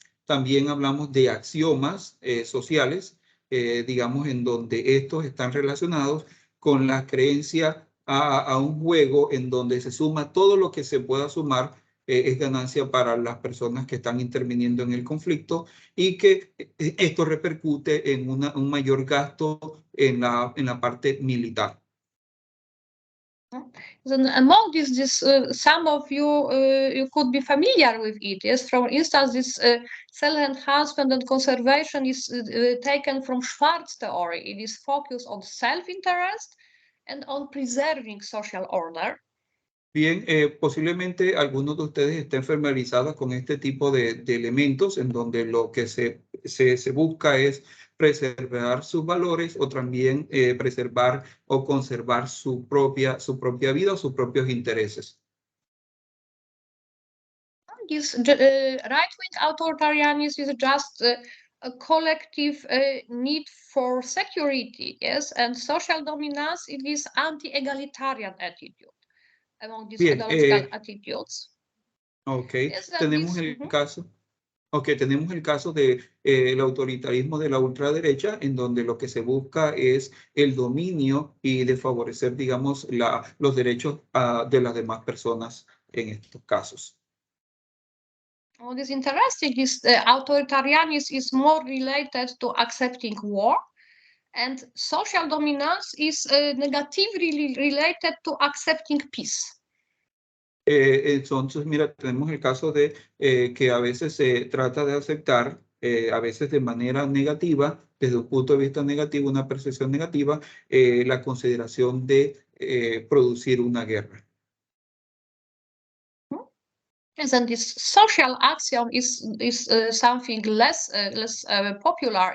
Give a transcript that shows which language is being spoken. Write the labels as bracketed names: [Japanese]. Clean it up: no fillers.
[Spanish] También hablamos de axiomas sociales, digamos, en donde estos están relacionados con la creencia a un juego en donde se suma todo lo que se pueda sumar, es ganancia para las personas que están interviniendo en el conflicto y que esto repercute en un mayor gasto en la parte militar. [English] Then among these some of you you could be familiar with it. Yes, for instance, this self-enhancement and conservation is taken from Schwartz theory. It is focused on self-interest and on preserving social order. [Spanish] Bien, posiblemente algunos de ustedes estén familiarizados con este tipo de elementos en donde lo que se busca es preservar sus valores o también preservar o conservar su propia vida o sus propios intereses. [English] This right-wing authoritarianism is just a collective need for security, yes, and social dominance. It is anti-egalitarian attitude among these ideological attitudes. Ok, Yes, [Spanish] tenemos el caso. Ok, tenemos el caso del autoritarismo de la ultraderecha, en donde lo que se busca es el dominio y de favorecer, digamos, los derechos de las demás personas en estos casos. [English] What is interesting is authoritarianism is more related to accepting war, and social dominance is negatively related to accepting peace. [Spanish] Entonces, mira, tenemos el caso de que a veces se trata de aceptar, a veces de manera negativa, desde un punto de vista negativo, una percepción negativa, la consideración de producir una guerra. [English] And then this social axiom is something less popular.